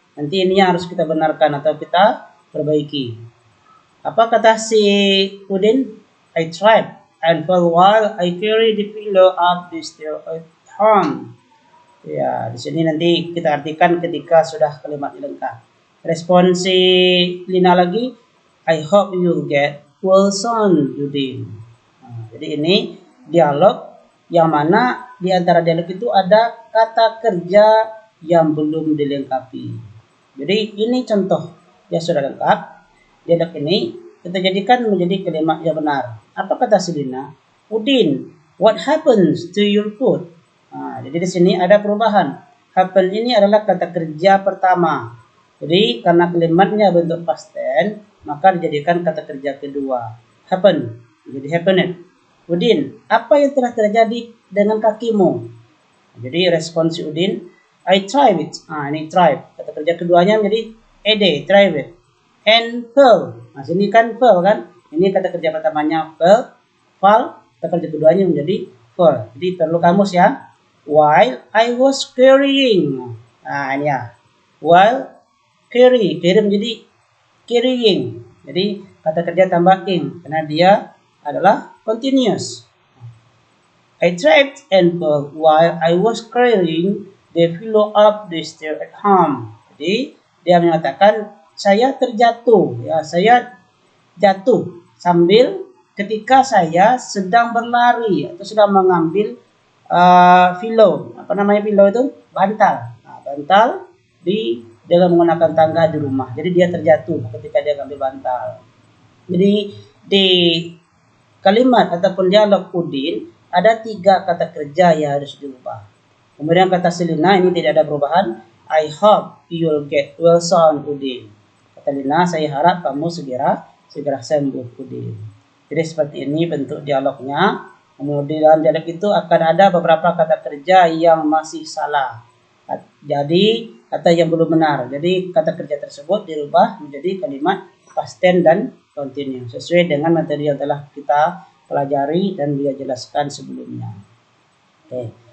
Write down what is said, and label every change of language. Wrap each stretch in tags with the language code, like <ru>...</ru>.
<id>Nanti ini harus kita benarkan atau kita perbaiki. Apa kata si Udin?</id> <en>I tried and for a while I carried the pillow up the stair at home.</en> <id>Ya, di sini nanti kita artikan ketika sudah kalimat lengkap. Respon si Lina lagi,</id> <en>I hope you get well soon, Udin.</en> <id>Jadi ini dialog yang mana di antara dialog itu ada kata kerja yang belum dilengkapi. Jadi ini contoh yang sudah lengkap. Dialog ini kita jadikan menjadi kalimat yang benar. Apa kata si Lina?</id> <en>Udin, what happens to your food?</en> <id>Jadi di sini ada perubahan. Happen ini adalah kata kerja pertama. Jadi karena kalimatnya bentuk past tense, maka dijadikan kata kerja kedua. Happen. Jadi happened. Udin, apa yang telah terjadi dengan kakimu? Jadi respon si Udin,</id> <en>I tried it.</en> <id>Ini try. Kata kerja keduanya menjadi ed, tried it. And fell. Sini kan fell kan? Ini kata kerja pertamanya fell. Fall. Kata kerja keduanya menjadi fall. Jadi perlu kamus ya.</id> <en>While I was carrying.</en> <id>Ini ya. While carry menjadi carrying. Jadi kata kerja tambah ing karena dia adalah continuous.</id> <en>I tripped and fell while I was carrying the pillow up the stair at home.</en> <id>Jadi dia mengatakan saya terjatuh, ya saya jatuh sambil ketika saya sedang berlari atau sedang mengambil pillow. Apa namanya pillow itu? Bantal. Bantal dalam menggunakan tangga di rumah. Jadi dia terjatuh ketika dia ambil bantal. Jadi di kalimat ataupun dialog Udin ada 3 kata kerja yang harus dirubah. Kemudian kata Selina ini tidak ada perubahan.</id> <en>I hope you'll get well soon, Udin.</en> <id>Kata Lina, saya harap kamu segera sembuh, Udin. Jadi seperti ini bentuk dialognya. Kemudian dialog itu akan ada beberapa kata kerja yang masih salah. Jadi kata yang belum benar. Jadi kata kerja tersebut dirubah menjadi kalimat past tense dan continue sesuai dengan materi yang telah kita pelajari dan dia jelaskan sebelumnya. Oke.</id>